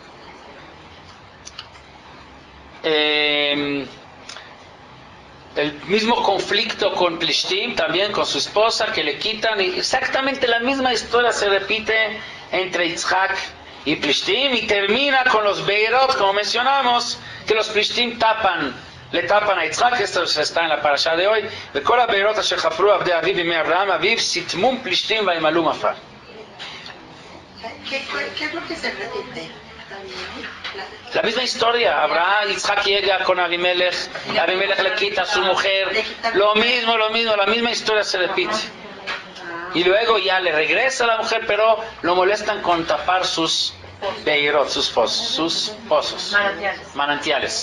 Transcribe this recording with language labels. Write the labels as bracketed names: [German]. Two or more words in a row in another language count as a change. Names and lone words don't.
[Spanish] El mismo conflicto con Plishtim, también con su esposa, que le quitan, y exactamente la misma historia se repite entre Yitzhak y Plishtim, y termina con los Beirot, como mencionamos, que los Plishtim le tapan a Yitzhak. Esto está en la parasha de hoy. [Hebrew] וכל הבארות אשר חפרו עבדי אביו בימי אברהם אביו סתמום פלישתים וימלאום עפר. [Spanish] ¿Qué es lo que se repite? La misma historia. Abraham, Yitzhak llega con Abimelech, Abimelech le quita a su mujer, lo mismo, la misma historia se repite. Y luego ya le regresa a la mujer, pero lo molestan con tapar sus beirot, sus pozos, manantiales.